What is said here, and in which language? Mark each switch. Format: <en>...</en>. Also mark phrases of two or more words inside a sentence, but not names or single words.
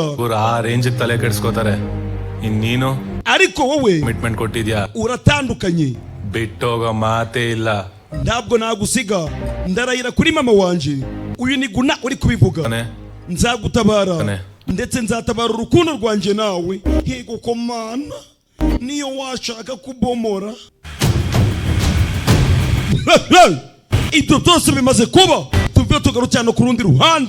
<kn>ಆ ರೇಂಜ್ ತಲೆ ಕೆಡಿಸ್ಕೋತಾರೆ. ಇನ್ನೀನು</kn> <rw>ariko wowe</rw> <kn>ಕಮಿಟ್ಮೆಂಟ್ ಕೊಟ್ಟಿದ್ಯಾ.</kn> <rw>uratandukanye.</rw> <kn>ಬಿಟ್ಟೋಗೋ ಮಾತೇ ಇಲ್ಲ.</kn> <rw>ntabwo nagusiga ndarahira kuri mama wanje uyu ni Guna uri kubivuga. nzagutabara ndetse nzatabara urukundo rwanje nawe. yego komana niyo washaka kubomora. ibyo byose bimaze kuba tuvuye tugarukirana ku rundi ruhande.</rw>